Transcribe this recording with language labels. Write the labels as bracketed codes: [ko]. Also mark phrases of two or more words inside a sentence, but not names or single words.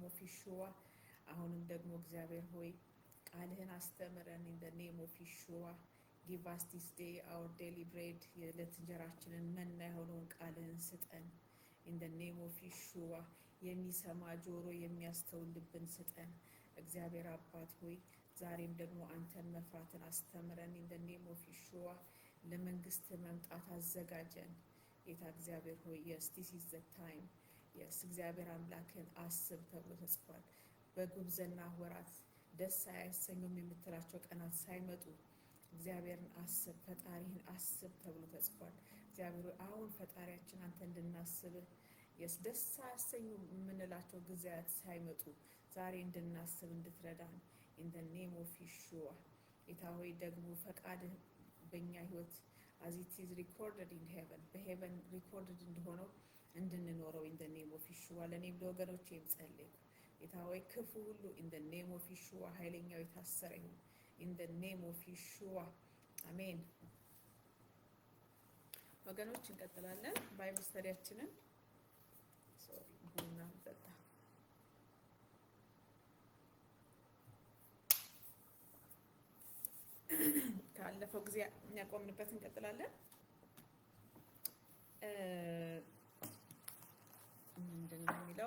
[en] of Yeshua [am] አሁንም ደግሞ እግዚአብሔር ሆይ ቃልህን አስተምረን [en] in the name of Yeshua give us this day our daily bread [am] የዕለት እንጀራችንን መና የሆነውን ቃልህን ስጠን [en] in the name of Yeshua [am] የሚሰማ ጆሮ የሚያስተውል ልብን ስጠን እግዚአብሔር አባት ሆይ ዛሬም ደግሞ አንተን መፍራትን አስተምረን [en] in the name of Yeshua [am] ለመንግስት መምጣት አዘጋጀን ጌታ እግዚአብሔር ሆይ [en] yes this is the time yes [am] እግዚአብሔር አምላክን አስብ ተብሎ ተጽፏል በጉብዝና ወራት ደስ አያሰኙም የምትላቸው ቀናት ሳይመጡ እግዚአብሔርን አስብ ፈጣሪህን አስብ ተብሎ ተጽፏል እግዚአብሔር አሁን ፈጣሪያችን አንተ እንድናስብህ ደስ ያሰኙ የምንላቸው ጊዜያት ሳይመጡ ዛሬ እንድናስብ እንድትረዳን [en] in the name of Yeshua [am] ጌታ ሆይ ደግሞ ፈቃድህ በእኛ ህይወት [en] as it is recorded in heaven [am] በሄቨን ሪኮርድድ እንደሆነው እንድንኖረው [en] in the name of Yeshua [am] ለእኔም ለወገኖቼም ጸልይ ጌታ ሆይ ክፉ ሁሉ [en] in the name of Yeshua [am] ኃይለኛው የታሰረ ይሁን [en] in the name of Yeshua [am] አሜን። ወገኖች እንቀጥላለን ባይብል ስተዲያችንን ቡና ጠጣ ካለፈው ጊዜ ያቆምንበት እንቀጥላለን። ምንድነው የሚለው?